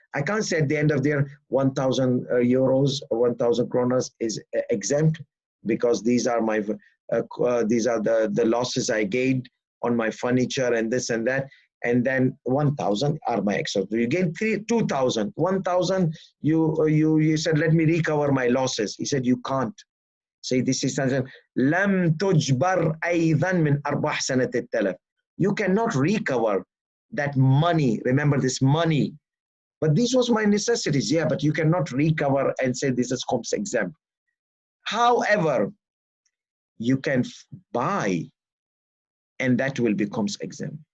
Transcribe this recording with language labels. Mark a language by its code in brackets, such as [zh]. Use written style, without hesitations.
[en] I can't say at the end of the year 1,000 euros or 1,000 kronas is exempt because these are my the losses I gained on my furniture and this and that. And then 1,000 are my extra. You gain 2,000. 1,000, you said, let me recover my losses. He said, you can't. Say this is [ar] لم تجبر أيضا من أرباح سنة التلف. [en] You cannot recover that money. Remember this money. But this was my necessities. Yeah, but you cannot recover and say this is Khums exempt. However, you can buy, and that will become exempt.